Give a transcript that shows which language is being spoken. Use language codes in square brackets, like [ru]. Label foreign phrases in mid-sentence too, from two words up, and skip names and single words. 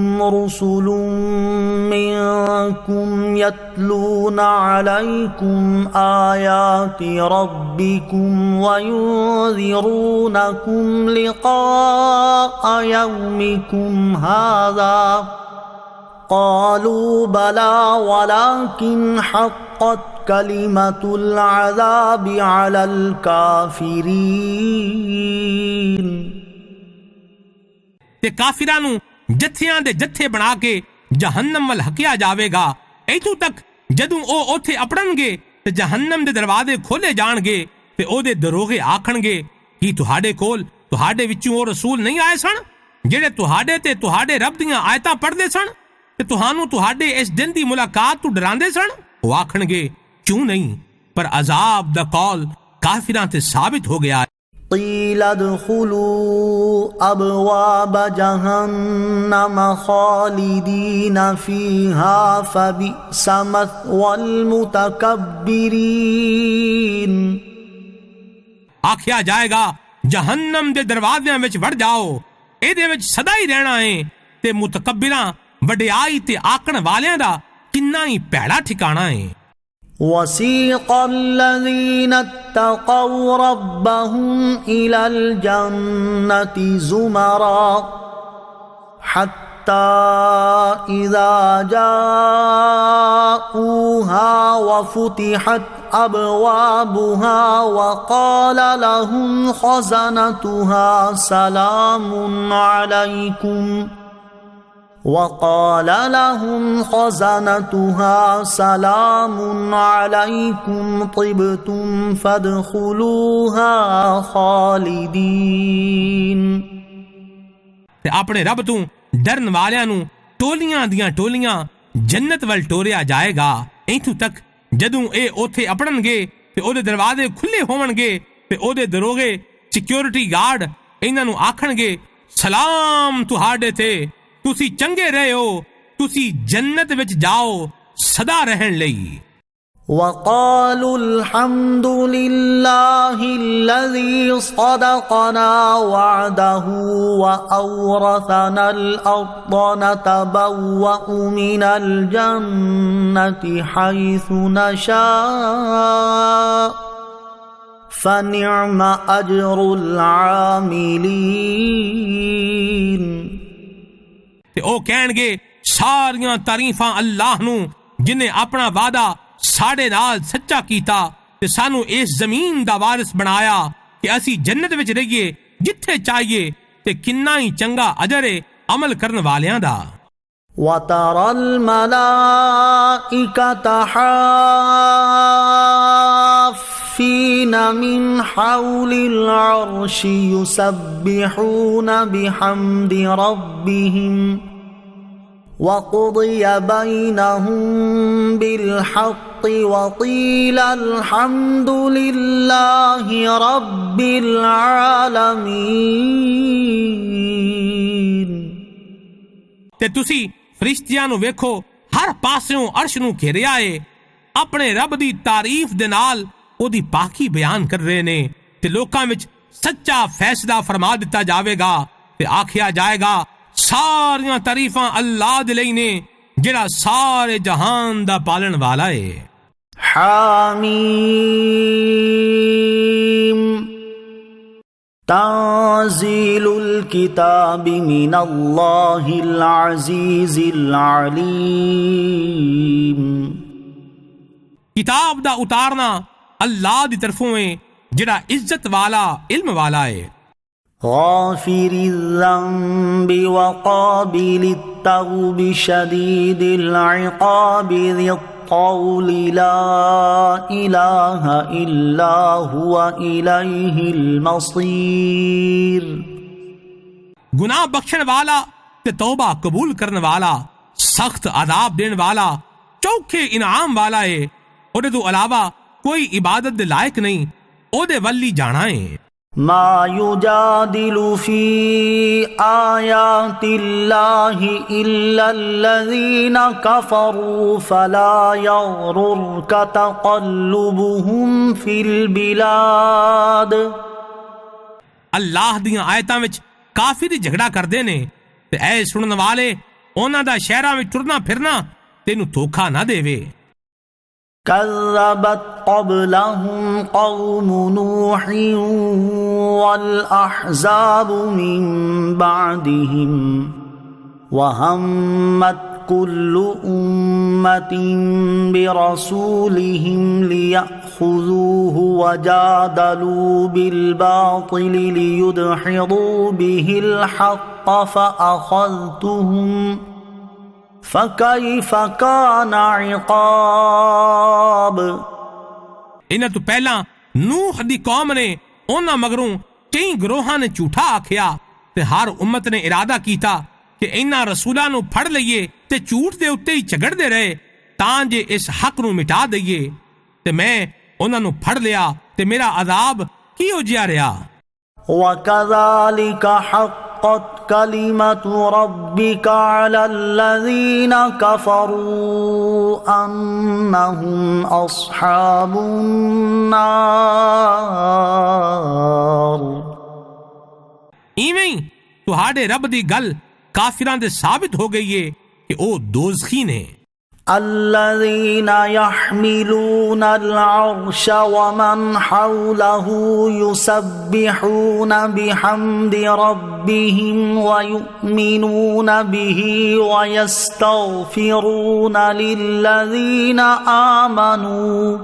[ar] رُسُلٌ مِّنكُمْ يَتْلُونَ عَلَيْكُمْ آيَاتِ رَبِّكُمْ وَيُنذِرُونَكُمْ لِقَاءَ يَوْمِكُمْ هَذَا قَالُوا بَلَى وَلَكِنْ حَقَّتْ كَلِمَةُ الْعَذَابِ عَلَى الْكَافِرِينَ۔ [pa] تے کافراں نوں جتھیاں دے جتھے بنا کے جہنم ول ہکیا جاوے گا ایتھوں تک جدوں او اوتھے اپڑن گے تے جہنم دے دروازے کھولے جان گے تے او دے دروغے آکھن گے کہ تہاڈے کول تہاڈے وچوں او رسول نہیں آئے سن جڑے تہاڈے تے تہاڈے رب دیاں آیتاں پڑھدے سن تے تہانوں تہاڈے اس دن دی ملاقات تو ڈراندے سن؟ او آکھن گے کیوں نہیں، پر عذاب دا قول کافراں تے ثابت ہو گیا۔ [ar] قِيلَ ادْخُلُوا أَبْوَابَ جَهَنَّمَ خَالِدِينَ فِيهَا فَبِئْسَ مَثْوَى الْمُتَكَبِّرِينَ۔ [pa] آکھیا جائے گا جہنم دے دروازیاں وچ وڑ جاؤ، اے دے وچ سدا ہی رہنا ہے تے متکبراں وڈیائی تے آکن والیاں دا کنا ہی پیڑا ٹھکانا ہے۔ [ar] وَسِيقَ الَّذِينَ اتَّقَوْا رَبَّهُمْ إِلَى الْجَنَّةِ زُمَرًا حَتَّى إِذَا جَاءُوهَا وَفُتِحَتْ أَبْوَابُهَا وَقَالَ لَهُمْ خَزَنَتُهَا سَلَامٌ عَلَيْكُمْ طِبْتُمْ فَادْخُلُوهَا خَالِدِينَ۔ [pa] تے اپنے رب تو ڈرن والیاں نوں ٹولیاں دیاں ٹولیاں جنت ول ٹوریا جائے گا ایتھوں تک جدوں اے اوتھے اپڑن گے تے او دے دروازے کھلے ہون گے تے او دے دروغے [en] security guard [pa] انہاں نوں آکھن گے سلام تہاڈے تے، تسی چنگے رہے ہو، تسی جنت وچ جاؤ سدا رہن لئی۔ [ar] وَقَالُوا الْحَمْدُ لِلَّهِ الَّذِي صَدَقَنَا وَعْدَهُ وَأَوْرَثَنَا الْأَرْضَ نَتَبَوَّأُ مِنَ الْجَنَّةِ حَيْثُ نَشَاءُ فَنِعْمَ أَجْرُ الْعَامِلِينَ۔ [pa] تے او کہن گے ساریاں تعریفاں اللہ نوں جنہیں اپنا وعدہ ساڈے نال سچا کیتا تے سانو اس زمین دا وارث بنایا کہ اسی جنت وچ رہیے جتھے چاہیے تے کنا ہی چنگا اجر ہے عمل کرن والیاں دا۔ [ar] وَتَرَى الْمَلَائِكَةَ حَافِّينَ مِنْ حَوْلِ الْعَرْشِ يُسَبِّحُونَ بِحَمْدِ رَبِّهِمْ وقضي بينهم بالحق وقيل الحمد لله رب العالمين۔ [pa] تے تسی فرشتیاں نو ویکھو ہر پاسوں عرش نو گھیریا ہے، اپنے رب دی تعریف دے نال او دی پاکی بیان کر رہے نے، تے لوکاں وچ سچا فیصلہ فرما دتا جاوے گا، تے آکھیا جائے گا ساریاں تعریفاں اللہ دے لئی نے جڑا سارے جہان دا پالن والا ہے۔ [ar] حامیم تنزیل الکتاب من اللہ العزیز العلیم، [pa] کتاب دا اتارنا اللہ دی طرفوں ہے جڑا عزت والا علم والا ہے۔ [ar] غافر الذنب وقابل التوب شدید العقاب ذی الطول لا الہ الا هو الیہ المصیر، [pa] گناہ بخشن والا تے توبہ قبول کرنے والا، سخت عذاب دین والا، چوکھے انعام والا ہے، اودے تو علاوہ کوئی عبادت دے لائق نہیں، اودے ولی جانا ہے۔ [ar] ما یجادل فی آیات اللہ الا الذین کفروا فلا یغررک تقلبهم فی البلاد، [pa] اللہ دیاں آیتاں وچ کافر ہی جھگڑا کردے نے، تے اے سنن والے انہاں دا شہراں وچ ٹرنا پھرنا تینوں دھوکھا نہ دیوے۔ [ar] كذبت قبلهم قوم نوح والأحزاب من بعدهم وهمت كل أمة برسولهم ليأخذوه وجادلوا بالباطل ليدحضوا به الحق فأخذتهم فَكَيْفَ كَانَ عِقَابِ۔ [pa] انہاں تو پہلا نوح دی قوم نے انہاں مگروں کئی گروہاں نے جھوٹا آکھیا، تے ہر امت نے ارادہ کیتا کہ انہاں رسولاں نو پھڑ لئیے تے جھوٹ دے اُتے ہی جھگڑ دے رہے تاں جے اس حق نو مٹا دئیے، تے میں انہاں نو پھڑ لیا تے میرا عذاب کیوں جیا رہا۔ [ar] وَكَذَلِكَ حَقَّتْ كَلِمَةُ رَبِّكَ عَلَى الَّذِينَ كَفَرُوا أَنَّهُمْ أَصْحَابُ النَّارِ۔ [pa] ایویں تہاڈے رب دی گل کافراں دے ثابت ہو گئی ہے کہ او دوزخی نے۔ [ar] الذين يحملون العرش ومن حوله يسبحون بحمد ربهم ويؤمنون به ويستغفرون للذين آمنوا